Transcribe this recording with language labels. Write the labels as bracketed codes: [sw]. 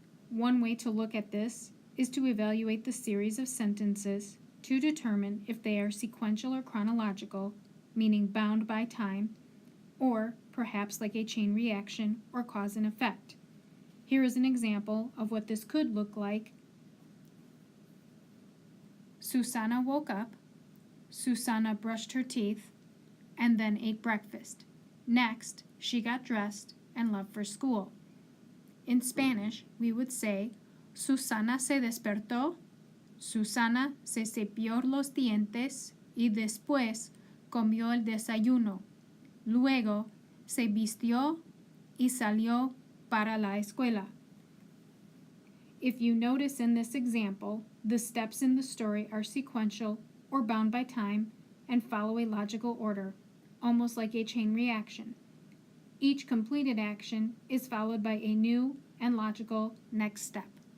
[en] One way to look at this is to evaluate the series of sentences to determine if they are sequential or chronological, meaning bound by time, or perhaps like a chain reaction or cause and effect. Here is an example of what this could look like. Susana woke up, Susana brushed her teeth, and then ate breakfast. Next, she got dressed and left for school. In Spanish, we would say, [es] Susana se despertó, Susana se cepilló los dientes y después comió el desayuno. Luego se vistió y salió para la escuela. [en] If you notice in this example, the steps in the story are sequential or bound by time and follow a logical order, almost like a chain reaction. Each completed action is followed by a new and logical next step.